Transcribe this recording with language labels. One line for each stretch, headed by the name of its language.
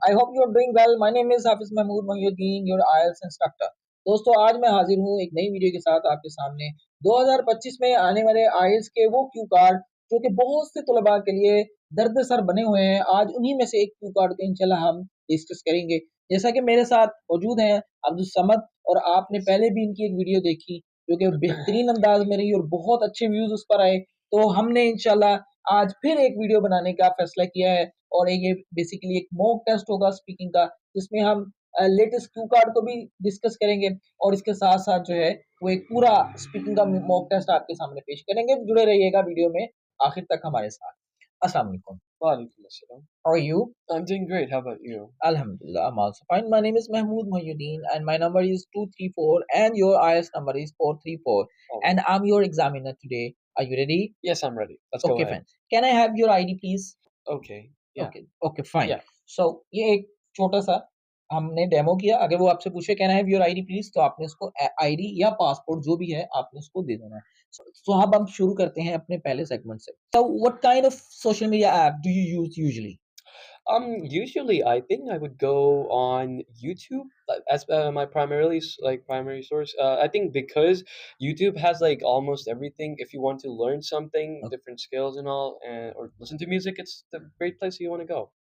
English: I hope you are doing well. My name is Hafiz Mahmood Mohiuddin, your IELTS instructor.
Urdu: دوستو آج میں حاضر ہوں ایک نئی ویڈیو کے ساتھ آپ کے سامنے 2025 میں آنے والے IELTS کے وہ کیو کارڈ جو کہ بہت سے طلباء کے لیے درد سر بنے ہوئے ہیں. آج انہی میں سے ایک کیو کارڈ کو انشاءاللہ ہم ڈسکس کریں گے. جیسا کہ میرے ساتھ موجود ہیں عبدالصمد, اور آپ نے پہلے بھی ان کی ایک ویڈیو دیکھی جو کہ بہترین انداز میں رہی اور بہت اچھے ویوز اس پر آئے. تو ہم نے انشاءاللہ آج پھر ایک ویڈیو بنانے کا فیصلہ کیا ہے, اور یہ بیسیکلی ایک موک ٹیسٹ ہوگا اسپیکنگ کا, جس میں ہم لیٹسٹ کیو کارڈ کو بھی ڈسکس کریں گے, اور اس کے ساتھ ساتھ جو ہے وہ ایک پورا اسپیکنگ کا موک ٹیسٹ آپ کے سامنے پیش کریں گے. جڑے رہیے گا ویڈیو میں آخر تک ہمارے ساتھ. السلام علیکم. وعلیکم السلام.
English: How are you? I'm doing great. How about you? Alhamdulillah, I'm also fine. My name is Mahmood Mohyuddin and my number is 234 and your IELTS number is 434. Oh, And I'm your examiner today. Are you ready? yes, I'm ready. Let's go Okay, ahead. fine. Can I have your ID, please? Okay. Yeah. Okay, fine. Yeah. So
Urdu: یہ ایک چھوٹا سا ہم نے demo کیا. اگر وہ آپ سے پوچھے
English: can I have your ID please,
Urdu: تو آپ نے اس کو آئی ڈی یا پاسپورٹ جو بھی ہے آپ نے اس کو دے دینا ہے. تو اب ہم شروع کرتے ہیں اپنے پہلے سیگمنٹ سے.
English: So what kind of social media app do you use usually? Usually I think I would go on YouTube as my primary source. I think because YouTube has like almost everything. If you want to learn something, different skills and all, or listen to music, it's the great place you want to go.